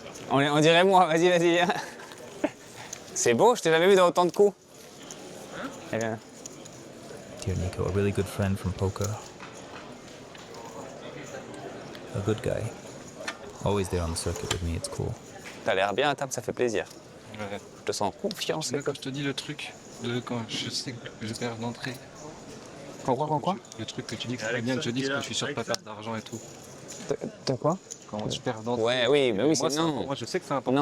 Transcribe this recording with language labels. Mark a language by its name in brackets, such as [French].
[French] On dirait moi, vas-y, viens. C'est beau, je t'ai jamais vu dans autant de coups. Eh bien. [English] Dear Nico, a really good friend from poker. A good guy. Always there on the circuit with me, it's cool. [French] T'as l'air bien à table, ça fait plaisir. Ouais. Je te sens confiant, C'est quand je te dis le truc de quand je sais que je perds d'entrée. Quoi Le truc que tu dis que c'est pas bien que je dis que je suis sûr de pas perdre d'argent et tout. De quoi? Quand je perds d'entrée. Ouais, oui, mais oui, Moi, c'est non. moi, je sais que c'est important.